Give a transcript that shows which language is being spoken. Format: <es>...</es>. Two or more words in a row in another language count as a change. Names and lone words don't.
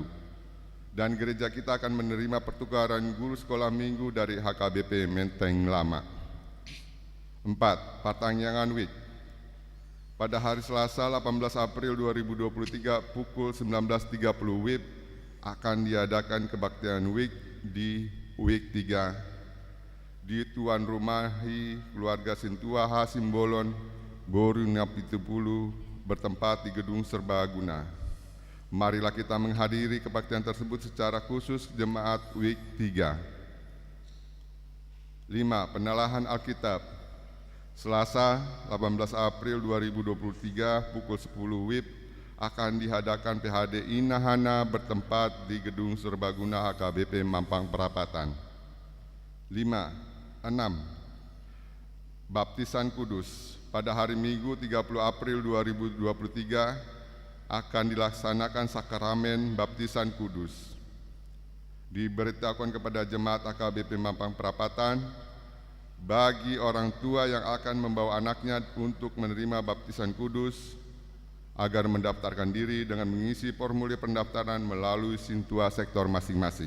<id>Dan gereja kita akan menerima pertukaran guru sekolah minggu dari HKBP Menteng Lama. 4. Partangyangan WIK. Pada hari Selasa 18 April 2023 pukul 19.30 WIB akan diadakan kebaktian WIK di WIK 3 di Tuan Rumahi Keluarga Sintua Hasim Bolon, Boru Napitupulu, bertempat di Gedung Serbaguna. Marilah kita menghadiri kebaktian tersebut secara khusus jemaat WIK 3. 5. Penalahan Alkitab. Selasa 18 April 2023 pukul 10 WIB akan diadakan PHD Inahana bertempat di Gedung Serbaguna HKBP Mampang Perapatan. 6. Baptisan Kudus. Pada hari Minggu 30 April 2023 akan dilaksanakan sakramen baptisan kudus. Diberitahukan kepada jemaat HKBP Mampang Perapatan, bagi orang tua yang akan membawa anaknya untuk menerima baptisan kudus, agar mendaftarkan diri dengan mengisi formulir pendaftaran melalui Sintua sektor masing-masing.</id>